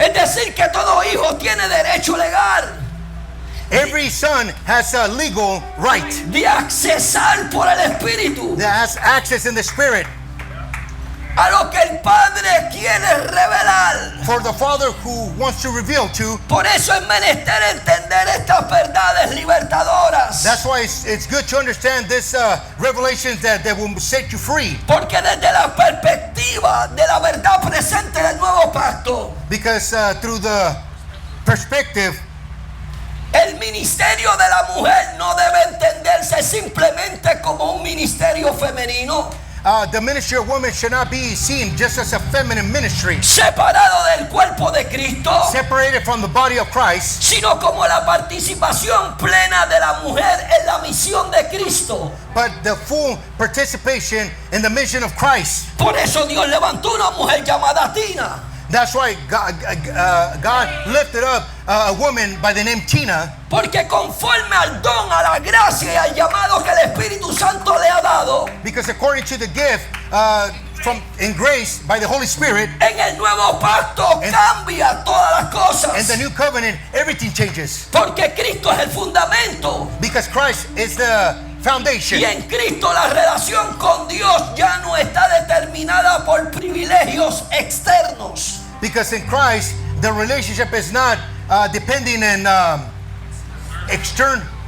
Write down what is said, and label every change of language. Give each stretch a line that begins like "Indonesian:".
Spanish: Es decir, que todo hijo tiene derecho legal
English: Every son has a legal right
Spanish: de accesar por el Espíritu
English: that has access in the Spirit
Spanish: a lo que el Padre quiere revelar.
English: for the Father who wants to reveal to.
Spanish: Por eso es menester entender estas verdades libertadoras.
English: That's why it's good to understand this revelations that will set you free.
Spanish: Porque desde la perspectiva de la verdad presente del nuevo pacto,
English: Because through the perspective,
Spanish: el ministerio de la mujer no debe entenderse simplemente como un ministerio femenino,
English: the ministry of women should not be seen just as a feminine ministry,
Spanish: separado del cuerpo de Cristo,
English: separated from the body of Christ,
Spanish: sino como la participación plena de la mujer en la misión de Cristo.
English: but the full participation in the mission of Christ.
Spanish: Por eso Dios levantó una mujer llamada Tina,
English: That's why God lifted up a woman by the name Tina,
Spanish: porque conforme al don, a la gracia y al llamado que el Espíritu Santo le ha dado,
English: because according to the gift from in grace by the Holy Spirit,
Spanish: en el nuevo pacto cambia todas las
English: in
Spanish: cosas.
English: the new covenant, everything changes.
Spanish: Porque Cristo es el fundamento.
English: Because Christ is the foundation.
Spanish: Y en Cristo la relación con Dios ya no está determinada por privilegios externos.
English: Because in Christ, the relationship is not depending on external.